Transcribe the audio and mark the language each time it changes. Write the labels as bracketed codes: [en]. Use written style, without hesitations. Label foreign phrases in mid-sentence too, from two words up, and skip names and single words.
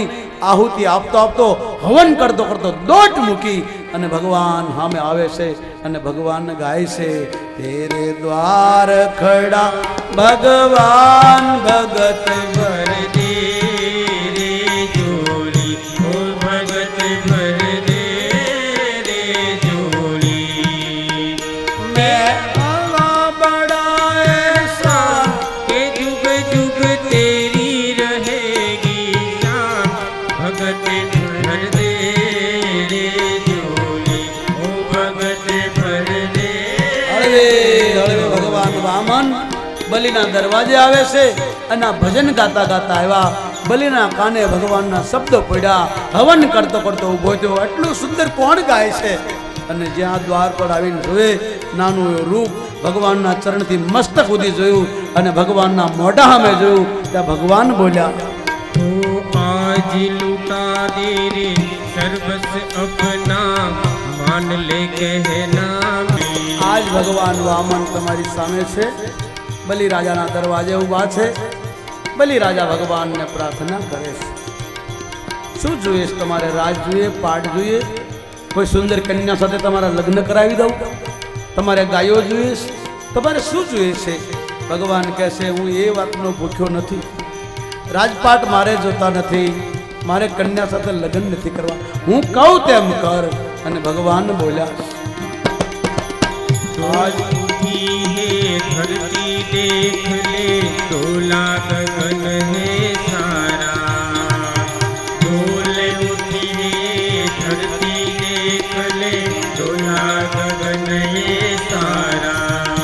[gu] આહુતિ આપતો આપતો, હવન કરતો કરતો દોટ મૂકી અને ભગવાન સામે આવે છે અને ભગવાન ગાય છે, [hi] तेरे द्वार खड़ा भगवान भगत भर दे रे जोड़ी, ओ भगत भर दे रे जोड़ी. મેં આવા બડા એસા કે जुग जुग तेरी रहेगी शान, भगत भर दे रे जोड़ी, ओ भगत भर दे. [gu] હળવે હળવે ભગવાન વામન બલીના દરવાજે આવે છે અને આ ભજન ગાતા ગાતા આવ્યા. બલીના કાને ભગવાનના શબ્દો પડ્યા, હવન કરતો કરતો ઊભો થયો. એટલું સુંદર કોણ ગાય છે? અને જ્યાં દ્વાર પર આવીને જોયે નાનું એવું રૂપ, ભગવાનના ચરણથી મસ્તક સુધી જોયું અને ભગવાનના મોઢા સામે જોયું, ત્યાં ભગવાન બોલ્યા, [hi] तो आज लुटा दे रे सर्वस अपना, मान ले कहना मेरा. [gu] આજ ભગવાન વામન તમારી સામે છે, બલિ રાજાના દરવાજે ઊભા છે. બલિ રાજા ભગવાનને પ્રાર્થના કરે છે, શું જોઈએ છે તમારે? રાજ જોઈએ, પાટ જોઈએ, કોઈ સુંદર કન્યા સાથે તમારા લગ્ન કરાવી દઉં? તમારે ગાયો જોઈએ છે? તમારે શું જોઈએ છે? ભગવાન કહે છે, હું એ વાતનો ભૂખ્યો નથી, રાજપાટ મારે જોતા નથી, મારે કન્યા સાથે લગ્ન નથી કરવા, હું કહું તેમ કર. અને ભગવાન બોલ્યા, [hi] आज उठी है धरती देख ले, डोला गगन है सारा. डोल उठी है धरती देख ले, डोला गगन है सारा.